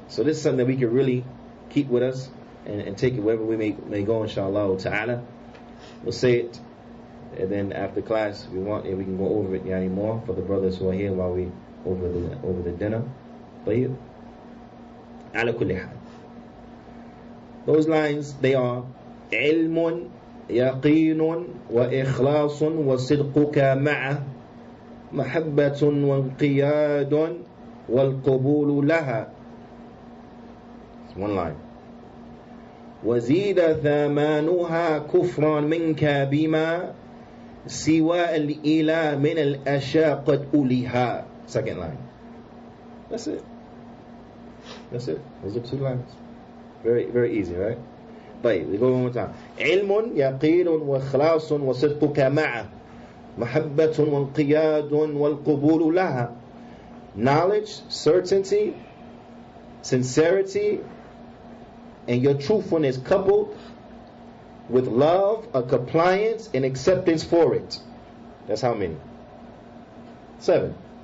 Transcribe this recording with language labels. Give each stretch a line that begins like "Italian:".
English: So this is something that we can really keep with us and take it wherever we may go, inshallah ta'ala. We'll say it, and then after class we can go over it more for the brothers who are here while we over the dinner.
Arabic: طيب. على كل حال.
English: Those lines, they are
Arabic: علم يقين وإخلاص وصدقك معه محبة وانقياد والقبول لها.
English: It's 1 line.
Arabic: وزيد ثمانها كفرا منك بما سوى الإله من الأشياء قد أوليها.
English: 2nd line. That's it. Those are 2 lines. Very, very easy, right?
Arabic: طيب,
English: we go one more time.
Arabic: علم يقين وإخلاص وصدقك معه محبة وانقياد والقبول لها.
English: Knowledge, certainty, sincerity, and your truthfulness coupled with love, a compliance, and acceptance for it. That's how many? 7.